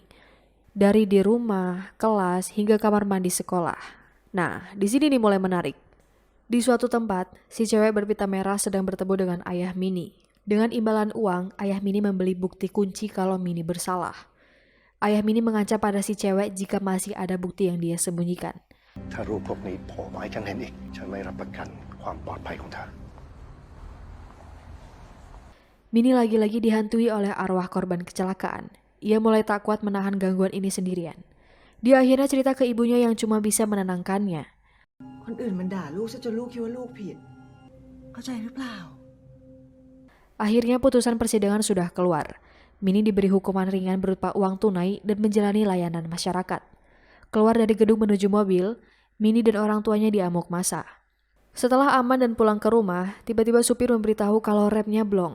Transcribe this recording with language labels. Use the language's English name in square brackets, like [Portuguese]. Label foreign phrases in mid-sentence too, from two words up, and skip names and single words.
[Indonesian] Dari di rumah, kelas, hingga kamar mandi sekolah. Nah, di sini nih mulai menarik. Di suatu tempat, si cewek berpita merah sedang bertemu dengan ayah Mini. Dengan imbalan uang, ayah Mini membeli bukti kunci kalau Mini bersalah. Ayah Mini mengancam pada si cewek jika masih ada bukti yang dia sembunyikan. [Thai] ๆถ้ารูปพวกนี้โผล่มาให้ฉันเห็นอีกฉันไม่รับประกันความปลอดภัยของเธอ [Indonesian] Mini lagi-lagi dihantui oleh arwah korban kecelakaan. Ia mulai tak kuat menahan gangguan ini sendirian. Dia akhirnya cerita ke ibunya yang cuma bisa menenangkannya. [Thai] คนอื่นมันด่าลูกซะจนลูกคิดว่าลูกผิด เข้าใจหรือเปล่า [Indonesian] Akhirnya putusan persidangan sudah keluar. Mini diberi hukuman ringan berupa uang tunai dan menjalani layanan masyarakat. Keluar dari gedung menuju mobil, Mini dan orang tuanya diamuk massa. Setelah aman dan pulang ke rumah, tiba-tiba supir memberitahu kalau remnya blong.